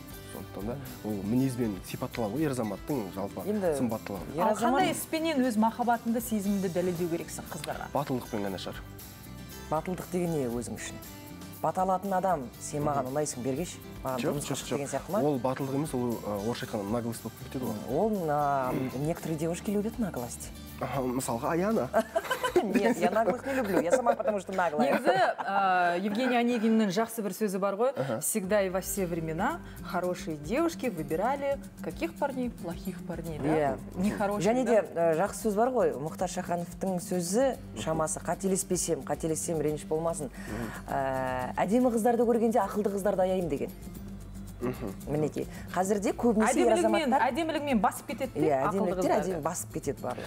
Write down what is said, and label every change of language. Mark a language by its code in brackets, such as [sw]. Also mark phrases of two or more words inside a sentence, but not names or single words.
[kk] Сондықтан да ол мінезбен сипатталады ғой ер азаматтың жалпы сымбаттылығы. Ал қандай іспенен өз махаббатыңды, сезіміңді дәлелдеу керексің қыздарға? Батылдықпен ғана шығар. Батылдық деген не өзің үшін? Бата алатын адам, сен маған ұнайсың, бергеш. Жоқ. Ол батылдық емес, ол орысша айтқанда наглость болып кетеді ғой. Ол [ru] некоторые девушки любят наглость. [kk] Мысалға Аяна. [ru] Нет, я наглых не люблю, я сама потому что наглая. [kk] Негізі Евгения Онегиннің жақсы бір сөзі бар ғой. [ru] Всегда и во все времена хорошие девушки выбирали каких парней? Плохих парней, да? Нехороших. [kk] Және де жақсы сөз бар ғой, Мұхтар Шахановтың сөзі шамасы қателеспесем реніш болмасын. Әдемі қыздарды көргенде ақылды қыздарды аяйым деген. Мінекей, қазірде көбінесе ер азаматтар әдемілігімен басып кетеді де, ақылды қыздар. Әдемі басып кетеді барлығы.